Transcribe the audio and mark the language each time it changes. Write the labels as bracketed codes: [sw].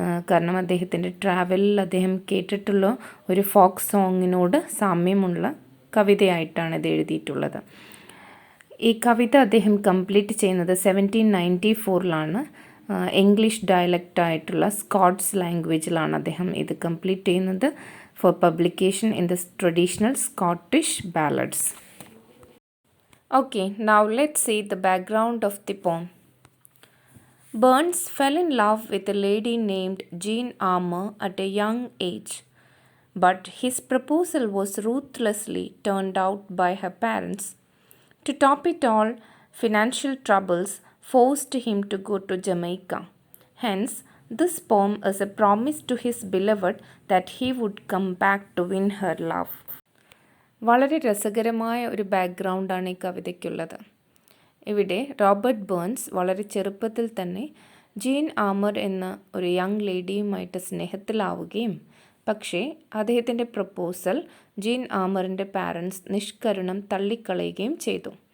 [ml] കാരണം അദ്ദേഹത്തിൻ്റെ ട്രാവലിൽ അദ്ദേഹം കേട്ടിട്ടുള്ള ഒരു ഫോക്ക് സോങ്ങിനോട് സാമ്യമുള്ള കവിതയായിട്ടാണ് ഇത് എഴുതിയിട്ടുള്ളത്. ഈ കവിത അദ്ദേഹം കംപ്ലീറ്റ് ചെയ്യുന്നത് 1794 ഇംഗ്ലീഷ് ഡയലക്റ്റ് ആയിട്ടുള്ള സ്കോട്ട്സ് ലാംഗ്വേജിലാണ് അദ്ദേഹം ഇത് കംപ്ലീറ്റ് ചെയ്യുന്നത് [en] For publication in the traditional Scottish ballads. Okay, now let's see the background of the poem. Burns fell in love with a lady named Jean Armour at a young age, but his proposal was ruthlessly turned out by her parents. To top it all, financial troubles forced him to go to Jamaica. Hence, this poem is a promise to his beloved that he would come back to win her love. [ml] വളരെ രസകരമായ ഒരു ബാക്ക്ഗ്രൗണ്ടാണ് ഈ കവിതയ്ക്കുള്ളത്. ഇവിടെ Robert burns വളരെ ചെറുപ്പത്തിൽ തന്നെ gene ആമർ എന്ന ഒരു യങ് ലേഡിയുമായിട്ട് സ്നേഹത്തിലാവുകയും പക്ഷേ അദ്ദേഹത്തിൻ്റെ പ്രപ്പോസൽ ജീൻ ആമറിൻ്റെ പാരൻസ് നിഷ്കരുണം തള്ളിക്കളയുകയും ചെയ്തു.